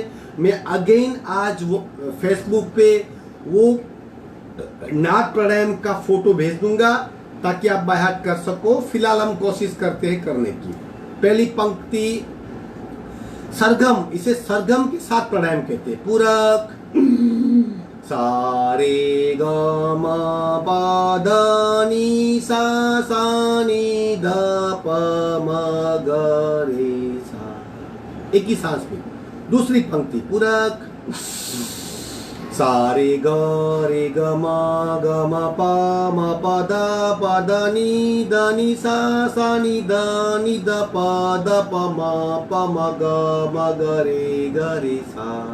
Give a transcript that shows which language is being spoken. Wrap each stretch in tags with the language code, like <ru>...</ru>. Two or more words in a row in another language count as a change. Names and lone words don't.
<hi>मैं अगेन आज वो फेसबुक पे वो नाद प्राणायाम का फोटो भेज दूंगा ताकि आप</hi> <en>by heart</en> <hi>कर सको। फिलहाल हम कोशिश करते हैं करने की। पहली पंक्ति सरगम, इसे सरगम के साथ प्राणायाम कहते हैं। पूरक, सारे ग म प ध नि सा सा नि ध प म ग रे सा, एक ही सांस में। दूसरी पंक्ति पूरक, सारे ग रे ग म प द नि सा सा नि द प म ग रे सा।</hi>